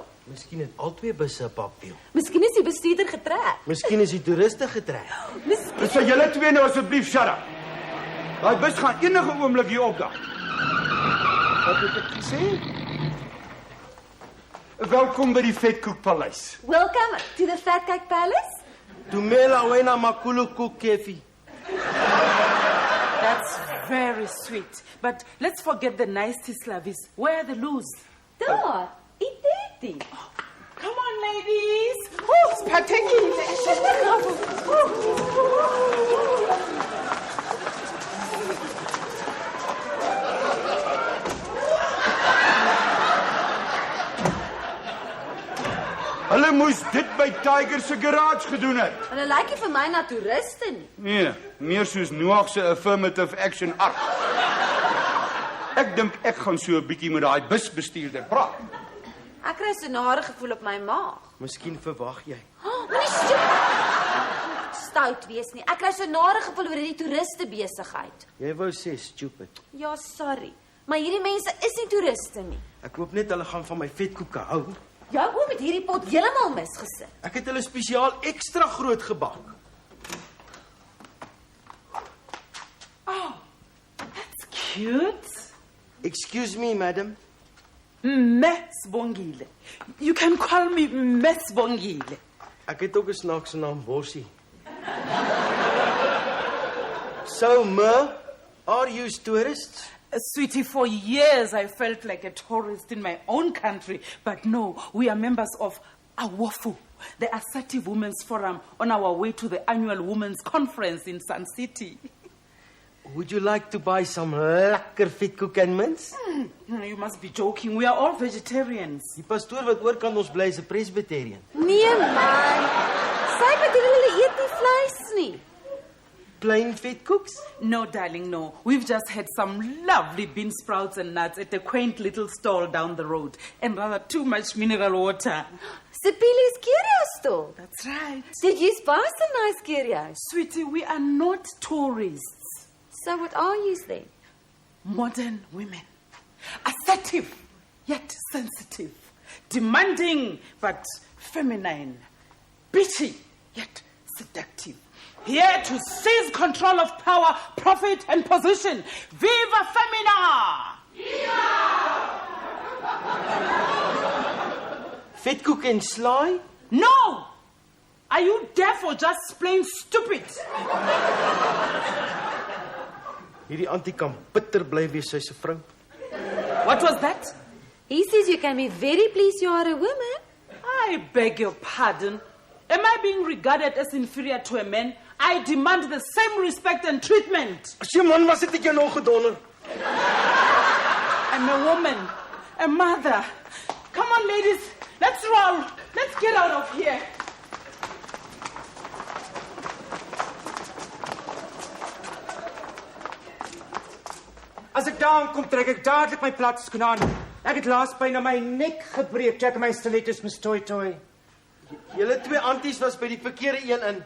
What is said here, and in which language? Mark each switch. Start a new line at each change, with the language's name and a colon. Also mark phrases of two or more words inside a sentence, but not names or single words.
Afrikaans: Miskien het al 2 busse 'n papwiel. Miskien is die bestuurder getrek. Miskien is die toeriste getrek. Dis vir julle twee nou asseblief
English: shut up.
Afrikaans: Daai bus gaan enige oomblik hier opdaag. Wat het ek gesê? Welkom by die Vetkoekpaleis.
English: Welcome to the Fat Cake Palace. Tumela wena makulu kukefi. That's very sweet. But let's forget the nice slavis. Where are the loos?
Afrikaans: Daar, eet.
English: Come on, ladies. Oh, spectacular.
Afrikaans: Hulle moes dit by Tiger se garage gedoen het. Hulle lyk nie vir my na toeriste nie. Nee, meer soos Noag se
English: affirmative action art.
Afrikaans: Ek dink ek gaan so 'n bietjie met daai busbestuurder praat. Ek kry so 'n nare gevoel op my maag. Miskien verwag jy. Moenie stout wees nie. Ek kry so 'n nare gevoel oor hierdie toeriste besigheid. Jy wou sê stupid. Ja, sorry. Maar hierdie mense is nie toeriste nie. Ek hoop net hulle gaan van my vetkoeke hou. Jou oom het hierdie pot heeltemal misgesit. Ek het hulle spesiaal ekstra groot gebak.
English: Cute. Excuse me, madam. Mess Bongile. You can call me Mess Bongile.
Afrikaans: Ek het ook 'n snaakse naam, Bossie. So, ma,
English: are you tourists? Sweetie, for years I felt like a tourist in my own country, but no, we are members of AWOFU, the Assertive Women's Forum, on our way to the annual Women's Conference in Sun City. Would you like to buy some
Afrikaans: lekker vetkoek en
English: mints? You must be joking. We are all vegetarians.
Afrikaans: Die pastoor wat oorkant ons bly is 'n presbyterian. Nee man. Sy bedoel hulle eet nie vleis nie.
English: Plain vetkoeks? No, darling, no. We've just had some lovely bean sprouts and nuts at a quaint little stall down the road, and rather too much mineral water. Sipilis curio store. That's right. Did you buy some nice curios? Sweetie, we are not tourists. So what are you then? Modern women. Assertive, yet sensitive. Demanding, but feminine. Bitchy, yet seductive. Here to seize control of power, profit, and position. Viva Femina!
Afrikaans: Vetkoek en slaai?
English: No! Are you deaf or just plain stupid?
Afrikaans: Hierdie antie kan bitter bly wees sy se vrou.
English: What was that? He says you can be very pleased you are a woman. I beg your pardon. Am I being regarded as inferior to a man? I demand the same respect and treatment. As jy man was, het ek jou nog gedonder. I'm a woman, a mother. Come on, ladies, let's roll. Let's get out of here.
Afrikaans: As ek daar aankom, trek ek dadelik my platskoene aan. Ek het laas byna my nek gebreek,
English: check my stilettos
Afrikaans: mis toi. Julle twee anties was by die verkeerde een in.